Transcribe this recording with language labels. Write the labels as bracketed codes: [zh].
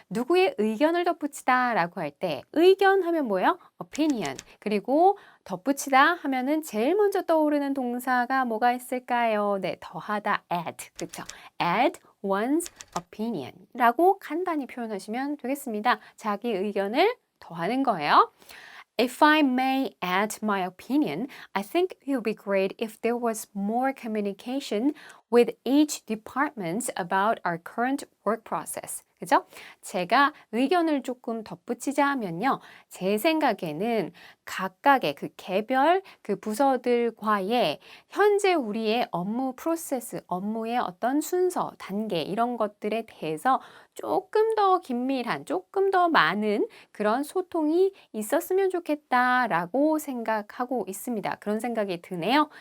[ko] 누구의 의견을 덧붙이다 라고 할 때 의견 하면 뭐예요? opinion. 그리고 덧붙이다 하면은 제일 먼저 떠오르는 동사가 뭐가 있을까요? 네, 더하다 add. 그쵸? add one's opinion 라고 간단히 표현하시면 되겠습니다. 자기 의견을 더하는 거예요. [en] If I may add my opinion, I think it would be great if there was more communication with each department about our current work process. [ko] 그죠? 제가 의견을 조금 덧붙이자 하면요. 제 생각에는 각각의 그 개별 그 부서들과의 현재 우리의 업무 프로세스, 업무의 어떤 순서, 단계 이런 것들에 대해서 조금 더 긴밀한, 조금 더 많은 그런 소통이 있었으면 좋겠다라고 생각하고 있습니다. 그런 생각이 드네요.